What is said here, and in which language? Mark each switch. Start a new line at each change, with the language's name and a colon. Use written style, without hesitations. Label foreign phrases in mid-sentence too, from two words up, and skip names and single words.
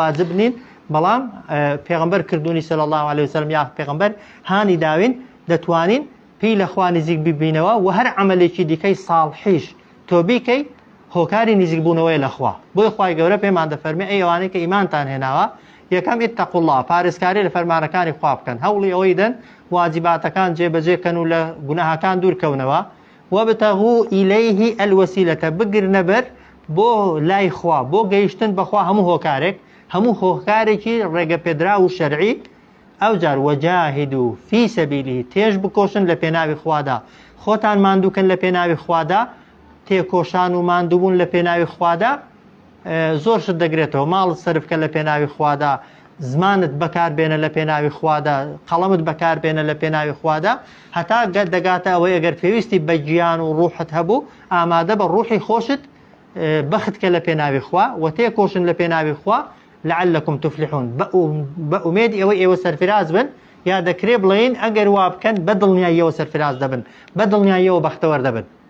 Central Kurdish: واجب نین بەڵام پێغمبەر کردوونی
Arabic: صلی الله عليه وسلم
Central Kurdish: یا پێغمبەر هانی داوین دەتوانین پێی لە خوا نزیک ببینەوە و هەر عملێکی دیکەی ساڵحیش تۆ بیکەی هۆکاری نزیک بوونەوەی لەخوا بۆی خوای گەورە پێمان دەفەرمێ ئەی ئەوانەی کە ئیمانتان هێناوە یەکەم
Arabic: اتقوا الله
Central Kurdish: پارێزکاری لە فەرمانەکانی خوا بکەن هەوڵی ئەوەی دەن واجباتەکان جێبەجێکەن و لە گوناهەکان دوورکەونەوە
Arabic: وابتغوا إليه الوسيلة
Central Kurdish: بگرنە بەر بۆ لای خوا بۆ گەیشتن بەخوا هەموو هۆکارێکی ڕێگە پێدرا و شەرعی ئەو جار
Arabic: وجاهدوا في سبيله
Central Kurdish: تێژ بکۆشن لە پێناوی خوادا خۆتان ماندووکەن لە پێناوی خوادا تێکۆشان و ماندووبوون لە پێناوی خوادا زۆر شت دەگرێتەوە ماڵت سەرفکە لە پێناوی خوادا زمانت بەکاربێنە لە پێناوی خوادا قەڵەمت بەکاربێنە لە پێناوی خوادا هەتا دەگاتە ئەوەی ئەگەر پێویستی بە گیان و ڕوحت هەبوو ئامادە بە ڕوحی خۆشت بەختکە لە پێناوی خوا و تێکۆشن لە پێناوی خوا
Arabic: لعلكم تفلحون
Central Kurdish: بە ئومێد ئێوە سەرفراز بن یا دەکرێ بڵێن ئەگەر وا بکەن بە دڵنیاییەوە سەرفراز دەبن بە دڵنیاییەوە بەختەوەر دەبن